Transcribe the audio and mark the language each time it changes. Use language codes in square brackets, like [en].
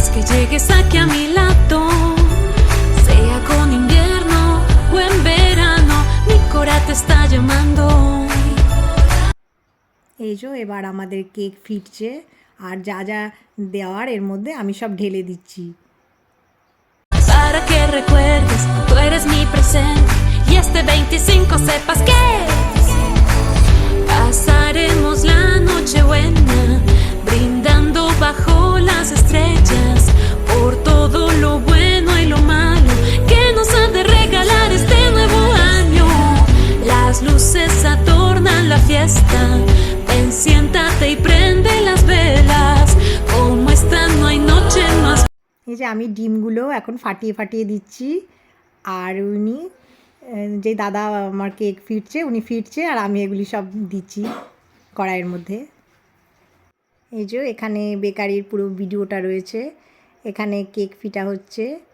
[es] Llegues aquí a mi lado, sea con invierno o en verano, mi cora te está llamando. [bn] এই যে এবার আমাদের cake ফিটছে, আর যা যা দেওয়ার এর মধ্যে আমি সব ঢেলে দিচ্ছি। [es] Para que recuerdes, tú eres mi presente y este 25 sepas que pasaremos la noche buena brindando bajo las estrellas por todo lo bueno y lo malo que nos ha de regalar este nuevo año. Las luces adornan la fiesta, ven, siéntate y prende las velas, como esta no hay noche más. [bn] এই যে আমি ডিমগুলো এখন ফাটিয়ে দিচ্ছি, আর উনি যে দাদা আমার কেক ফিটছে আর আমি এগুলি সব দিচ্ছি কড়াইয়ের মধ্যে। এই যে এখানে বেকারির পুরো ভিডিওটা রয়েছে, এখানে কেক ফিটা হচ্ছে।